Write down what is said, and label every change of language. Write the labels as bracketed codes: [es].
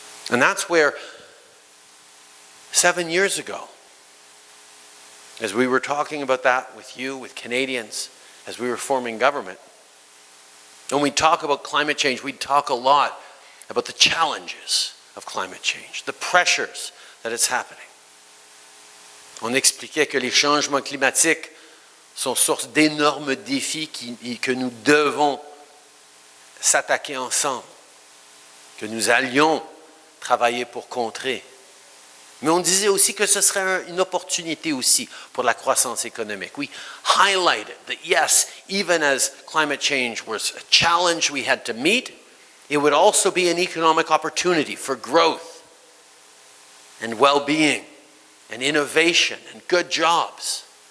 [en] And that's where 7 years ago, as we were talking about that with you, with Canadians, as we were forming government, when we talk about climate change, we talk a lot about the challenges of climate change, the pressures that it's happening. [fr] On expliquait que les changements climatiques sont source d'énormes défis que nous devons s'attaquer ensemble, que nous allions travailler pour contrer. Mais on disait aussi que ce serait une opportunité aussi pour la croissance économique. [en] We highlighted that yes, even as climate change was a challenge we had to meet, it would also be an economic opportunity for growth and well-being and innovation and good jobs.